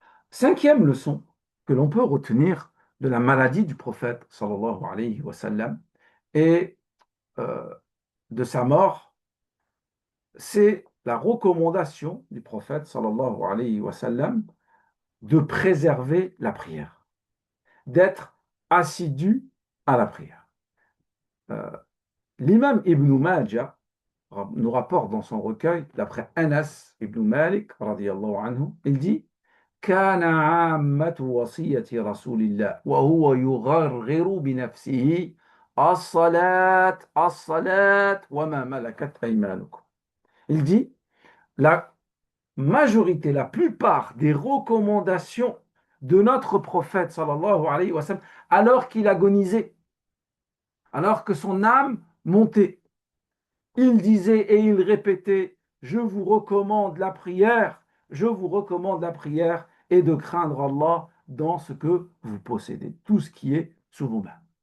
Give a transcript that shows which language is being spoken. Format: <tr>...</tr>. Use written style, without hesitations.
<fr>Cinquième leçon que l'on peut retenir de la maladie du prophète</fr> <ar>sallallahu alayhi wa sallam</ar> <fr>et euh, de sa mort, c'est la recommandation du prophète sallallahu alayhi wa sallam de préserver la prière, d'être assidu à la prière. Euh, L'imam Ibn Majah nous rapporte dans son recueil, d'après Anas ibn Malik,</fr> <ar>radiyallahu anhu,</ar> <fr>il dit</fr> <ar>كان عامة وصية رسول الله وهو يغرغر بنفسه الصلاة الصلاة وما ملكت أيمانكم.</ar> <fr>Il dit, la majorité, la plupart des recommandations de notre prophète</fr> <ar>sallallahu alayhi wa sallam,</ar> <fr>alors qu'il agonisait, alors que son âme montait, il disait et il répétait, je vous recommande la prière, je vous recommande la prière et de craindre Allah dans ce que vous possédez, tout ce qui est sous vos mains.</fr>